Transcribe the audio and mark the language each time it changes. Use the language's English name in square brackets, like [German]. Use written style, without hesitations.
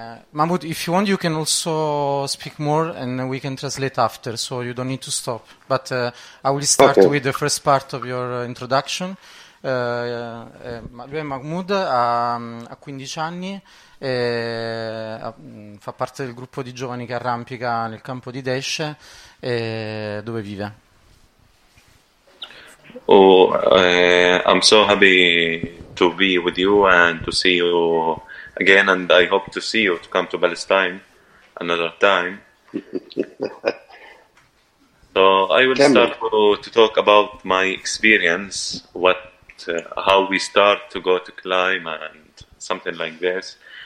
[English] Mahmoud, if you want, you can also speak more and we can translate after, so you don't need to stop. But I will start Okay. with the first part of your introduction. [Italian] Lui è Mahmoud, ha 15 anni, fa parte del gruppo di giovani che arrampica nel campo di Desce, dove vive. [English] Oh, I'm so happy to be with you and to see you again, and I hope to see you to come to Palestine another time. So I will start to talk about my experience, how we start to go to climb and something like this.